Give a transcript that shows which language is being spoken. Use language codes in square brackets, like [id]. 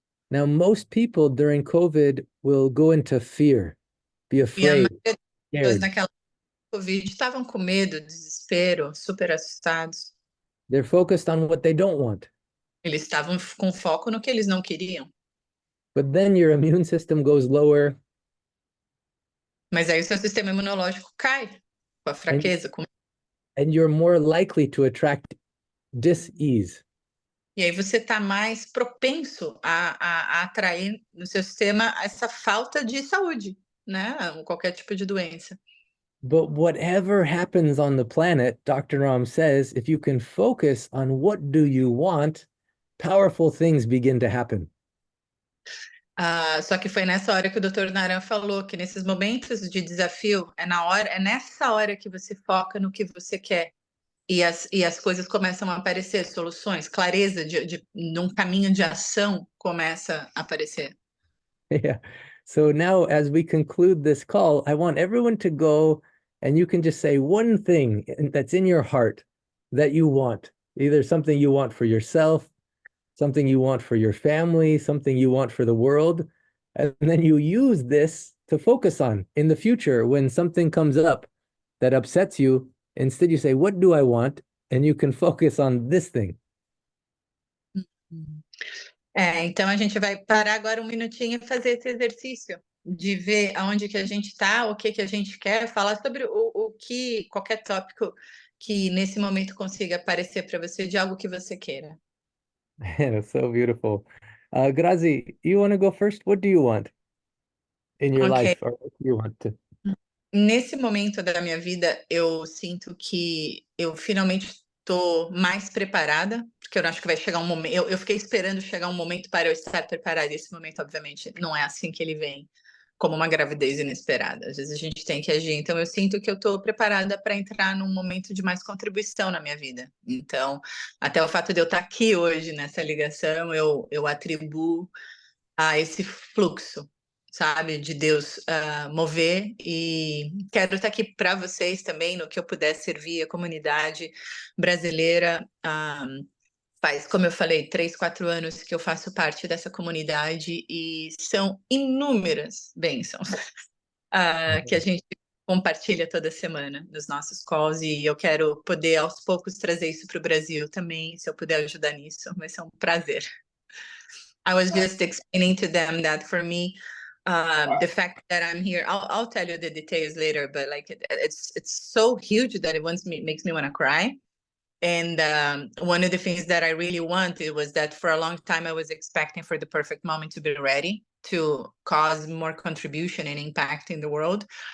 [en] Now, most people during COVID will go into fear, be afraid, [pt] E a maioria das pessoas naquela Covid estavam com medo, desespero, super assustados. [en] They're focused on what they don't want. [pt] Eles estavam com foco no que eles não queriam. [en] But then your immune system goes lower. [pt] Mas aí o seu sistema imunológico cai com a fraqueza. [en] And you're more likely to attract dis-ease. [pt] E aí você está mais propenso a atrair no seu sistema essa falta de saúde, né? Qualquer tipo de doença. [en] But whatever happens on the planet, Dr. Ram says, if you can focus on what do you want, powerful things begin to happen. [pt] Só que foi nessa hora que o Dr. Naram falou que nesses momentos de desafio é nessa hora que você foca no que você quer e as coisas começam a aparecer, soluções, clareza num caminho de ação começa a aparecer. [en] Yeah. So now, as we conclude this call, I want everyone to go and you can just say one thing that's in your heart that you want, either something you want for yourself, something you want for your family, something you want for the world. And then you use this to focus on in the future when something comes up that upsets you. Instead, you say, what do I want? And you can focus on this thing. [pt] Então a gente vai parar agora um minutinho e fazer esse exercício de ver aonde que a gente está, o que que a gente quer, falar sobre qualquer tópico que nesse momento consiga aparecer para você de algo que você queira. [en] So beautiful. Grazi, you want to go first? What do you want in your life? Or what do you want to? [pt] Nesse momento da minha vida, eu sinto que eu finalmente estou mais preparada, porque eu acho que vai chegar um momento. Eu fiquei esperando chegar um momento para eu estar preparada. Esse momento, obviamente, não é assim que ele vem. como uma gravidez inesperada. Às vezes a gente tem que agir. Então, eu sinto que eu estou preparada para entrar num momento de mais contribuição na minha vida. Então, até o fato de eu estar aqui hoje nessa ligação, eu atribuo a esse fluxo, sabe, de Deus mover. E quero estar aqui para vocês também, no que eu puder servir a comunidade brasileira. Faz, como eu falei, 3, 4 anos que eu faço parte dessa comunidade e são inúmeras bênçãos que a gente compartilha toda semana nos nossos calls, e eu quero poder aos poucos trazer isso para o Brasil também. Se eu puder ajudar nisso, vai ser um prazer. [en] I was just explaining to them that for me, the fact that I'm here, I'll tell you the details later, but like it's so huge that it makes me want to cry. And one of the things that I really wanted was that for a long time I was expecting for the perfect moment to be ready to cause more contribution and impact in the world.